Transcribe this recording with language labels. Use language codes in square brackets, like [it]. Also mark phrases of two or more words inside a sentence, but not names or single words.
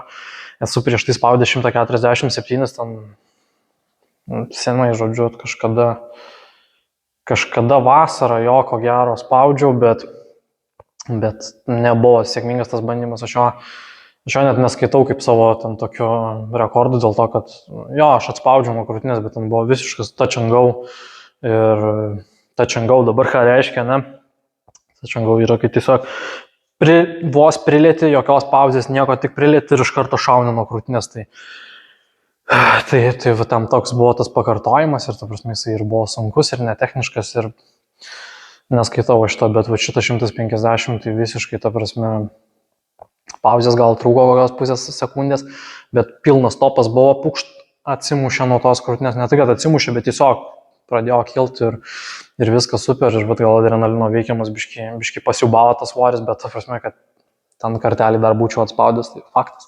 [lt] Esu prieš tai spaudęs 147, ten senai, žodžiu, kažkada vasarą jo, ko gero, spaudžiau, bet nebuvo sėkmingas tas bandymas. Aš jo net neskaitau kaip savo ten tokio rekordų dėl to, kad jo, aš atspaudžiau nuo krūtinės, bet ten buvo visiškas [en] touch and go. [lt] Ir [en] touch and go [lt] dabar ką reiškia, ne? [en] Touch and go [lt] yra, kai tiesiog vos prilėti, jokios pauzės, nieko, tik prilėti ir iš karto šauni nuo krūtinės. Tai tam toks buvo tas pakartojimas ir, ta prasme, jisai ir buvo sunkus ir netechniškas ir neskaitau šito, bet šitą 150 tai visiškai, ta prasme, pauzės gal trūko kokios pusės sekundės, bet pilnas topas buvo, pukšt, atsimušė nuo tos krūtinės, ne tai, kad atsimušė, bet tiesiog pradėjo kilti ir viskas super, ir bet gal adrenalino veikiamas biški pasiubavo tas svoris, bet ta prasme, kad ten kartelį dar būčiau atspaudęs, tai faktas.